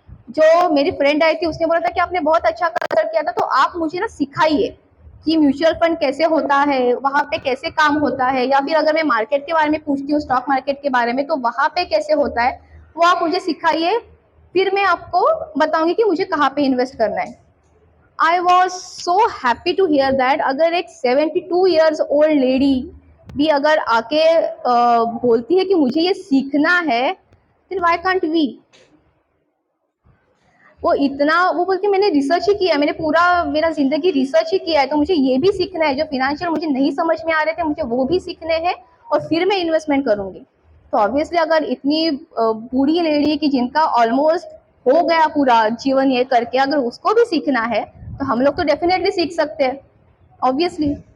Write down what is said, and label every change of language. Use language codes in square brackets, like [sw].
[hi] जो मेरी friend I थी उसने बोला था कि आपने बहुत अच्छा कंसल्ट किया था, तो आप मुझे ना सिखाइए कि म्यूचुअल फंड कैसे होता है, वहाँ पे कैसे काम होता है, या फिर अगर मैं मार्केट के बारे में पूछती हूँ, स्टॉक मार्केट के बारे में, तो वहाँ पे कैसे होता है, वो आप मुझे सिखाइए, फिर मैं आपको बताऊंगी कि मुझे कहाँ पे इन्वेस्ट करना है। [en] I was so happy to hear that अगर एक 72 years old lady [hi] भी अगर आके बोलती है कि मुझे ये सीखना है, [en] then why can't we? [hi] वो बोलती है मैंने रिसर्च ही किया है, मैंने पूरा मेरा जिंदगी रिसर्च ही किया है, तो मुझे ये भी सीखना है, जो फिनेंशियल मुझे नहीं समझ में आ रहे थे मुझे वो भी सीखने हैं और फिर मैं इन्वेस्टमेंट करूंगी। तो ऑब्वियसली अगर इतनी बूढ़ी लेडी की जिनका ऑलमोस्ट हो गया पूरा जीवन ये करके, अगर उसको भी सीखना है तो हम लोग तो डेफिनेटली सीख सकते हैं ऑब्वियसली।